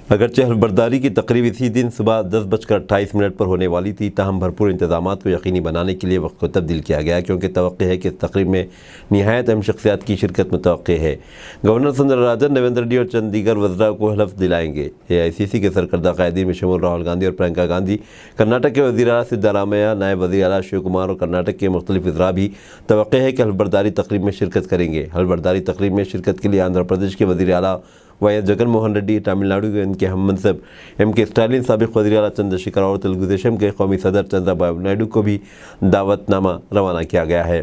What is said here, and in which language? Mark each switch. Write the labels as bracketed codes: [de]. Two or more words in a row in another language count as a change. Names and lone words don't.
[ur] اگرچہ حلف برداری کی تقریب اسی دن صبح 10:28 پر ہونے والی تھی، تاہم بھرپور انتظامات کو یقینی بنانے کے لیے وقت کو تبدیل کیا گیا، کیونکہ توقع ہے کہ اس تقریب میں نہایت اہم شخصیات کی شرکت متوقع ہے۔ گورنر سندرا راجن ریونت ریڈی اور چند دیگر وزراء کو حلف دلائیں گے۔ اے آئی سی سی کے سرکردہ قائدین میں شمول راہل گاندھی اور پرینکا گاندھی، کرناٹک کے وزیر اعلیٰ سدھارامیا، نائب وزیر اعلیٰ شیو کمار اور کرناٹک کے مختلف وزراء بھی توقع ہے کہ حلف برداری تقریب میں شرکت کریں گے۔ حلف برداری تقریب میں شرکت کے لیے آندھرا پردیش کے وزیر اعلیٰ وائی ایس جگن موہن ریڈی، تامل ناڈو کے ان کے ہم منصب ایم کے اسٹالن، سابق وزیر اعلیٰ چندر شیکھر اور تلگو دیشم کے قومی صدر چندرا بابو نائیڈو کو بھی دعوت نامہ روانہ کیا گیا ہے۔